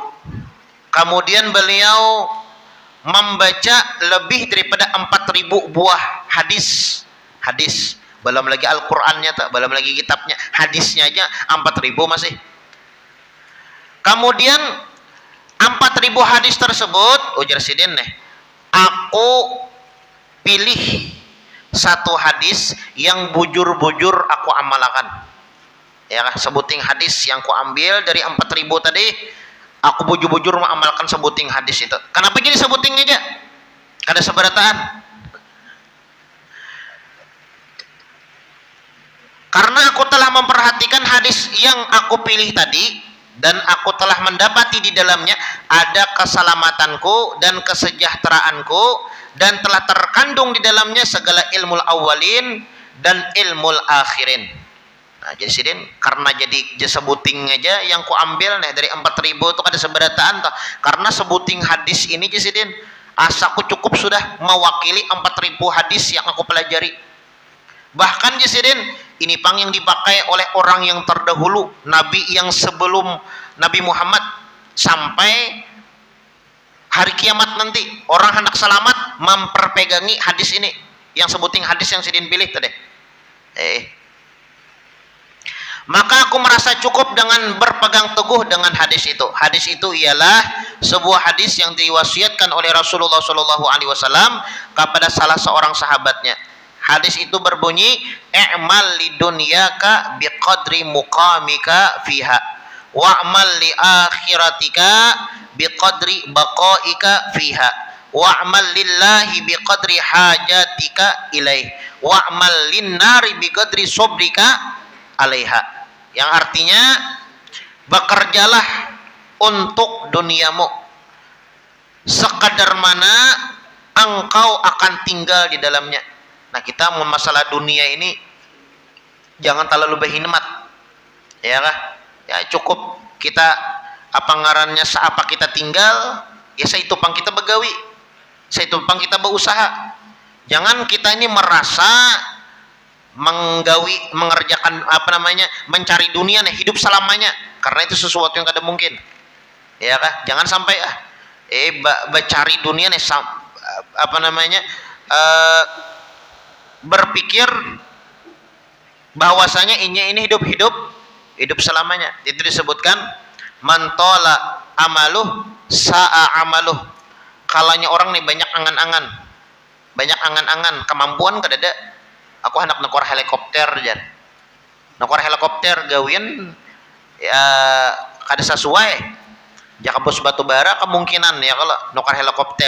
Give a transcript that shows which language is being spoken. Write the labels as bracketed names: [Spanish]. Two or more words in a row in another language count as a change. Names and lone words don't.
[Indonesian] Kemudian beliau membaca lebih daripada 4.000 buah hadis. Belum lagi Al-Qur'annya, belum lagi kitabnya, hadisnya aja 4.000 masih. Kemudian 4.000 hadis tersebut, ujar sidin nih, aku pilih satu hadis yang bujur-bujur aku amalkan. Ya, sebuting hadis yang ku ambil dari 4.000 tadi, aku bujur-bujur mengamalkan sebuting hadis itu. Kenapa jadi sebuting aja? Kada seberataan. Karena aku telah memperhatikan hadis yang aku pilih tadi, dan aku telah mendapati di dalamnya ada keselamatanku dan kesejahteraanku, dan telah terkandung di dalamnya segala ilmu awalin dan ilmu akhirin. Nah, jadi sidin, karena jadi sebuting aja yang ku ambil nih dari 4.000 itu ada seberataan toh. Karena sebuting hadis ini jadi sidin, asaku cukup sudah mewakili 4.000 hadis yang aku pelajari. Bahkan jadi sidin, ini yang dipakai oleh orang yang terdahulu, nabi yang sebelum Nabi Muhammad, sampai hari kiamat nanti orang hendak selamat memperpegangi hadis ini, yang sebuting hadis yang sidin pilih tadi. Maka aku merasa cukup dengan berpegang teguh dengan hadis itu. Hadis itu ialah sebuah hadis yang diwasiatkan oleh Rasulullah SAW kepada salah seorang sahabatnya. Hadis itu berbunyi, [Arabic] "اعمل لدنياك بقدر مقامك فيها، واعمل لآخرتك بقدر بقائك فيها، واعمل لله بقدر حاجتك إليه، واعمل للنار بقدر صبرك عليها." [Indonesian] Yang artinya, bekerjalah untuk duniamu sekadar mana engkau akan tinggal di dalamnya. Nah, kita masalah dunia ini jangan terlalu berhikmat, ya kah? [Banjar] Ya cukup kita ngarannya seapa kita tinggal, ya saitu pang kita begawi, saitu pang kita berusaha. [Indonesian] Jangan kita ini merasa mengerjakan mencari dunia nih hidup selamanya, karena itu sesuatu yang kada mungkin, ya kah? Jangan sampai mencari dunia nih berpikir bahwasanya ini hidup hidup selamanya. Itu disebutkan [Arabic] من طال أمله ساء عمله. [Banjar] Kalanya orang nih banyak angan-angan kemampuan kadada. Aku hendak nukar helikopter jar. Nukar helikopter gawian ya kada sesuai. Jaka bos batu bara kemungkinan ya kalau nukar helikopter.